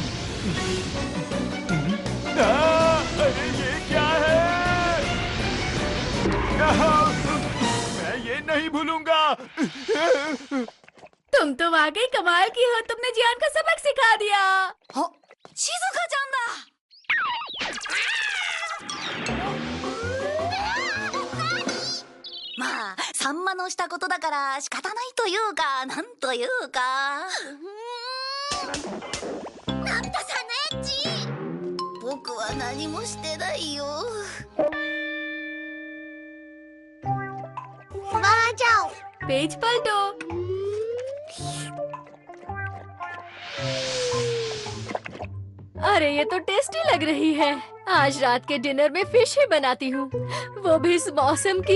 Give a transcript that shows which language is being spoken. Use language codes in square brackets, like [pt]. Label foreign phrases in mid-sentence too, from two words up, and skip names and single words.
[hi] अरे ये क्या है? मैं ये नहीं भूलूंगा। तुम तो वाकई कमाल की हो। तुमने जियान का सबक सिखा दिया। [ja] शिजुका-chan दा। まあ、サンマのしたことだから仕方ないというか、なんというか。なんだサネッチ。僕は何もしてないよ。 [hi] वहाँ जाओ। पेज पलटो। अरे ये तो टेस्टी लग रही है। आज रात के डिनर में फिश ही बनाती हूँ, वो भी इस मौसम की।